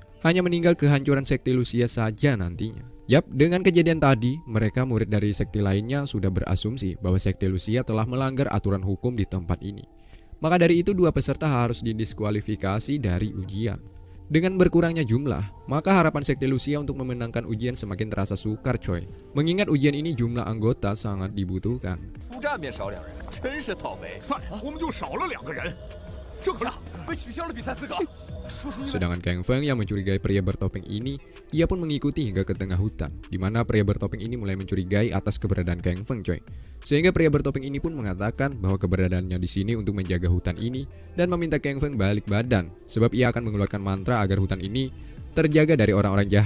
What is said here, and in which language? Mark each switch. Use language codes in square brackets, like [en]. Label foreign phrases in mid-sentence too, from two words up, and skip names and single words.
[id] Hanya meninggal kehancuran sekte Lucia saja nantinya. Yap, dengan kejadian tadi, mereka murid dari sekte lainnya sudah berasumsi bahwa sekte Lucia telah melanggar aturan hukum di tempat ini. Maka dari itu 2 peserta harus didiskualifikasi dari ujian. Dengan berkurangnya jumlah, maka harapan sekte Lucia untuk memenangkan ujian semakin terasa sukar, coy. Mengingat ujian ini jumlah anggota sangat dibutuhkan. [zh] 出战便少2人，真是倒霉。算了，我们就少了2个人。这不是被取消了比赛资格。 [id] Sedangkan Kang Feng yang mencurigai pria bertopeng ini, ia pun mengikuti hingga ke tengah hutan, di mana pria bertopeng ini mulai mencurigai atas keberadaan Kang Feng, coy. Sehingga pria bertopeng ini pun mengatakan bahwa keberadaannya di sini untuk menjaga hutan ini dan meminta Kang Feng balik badan, sebab ia akan mengeluarkan mantra agar hutan ini terjaga dari orang-orang jahat.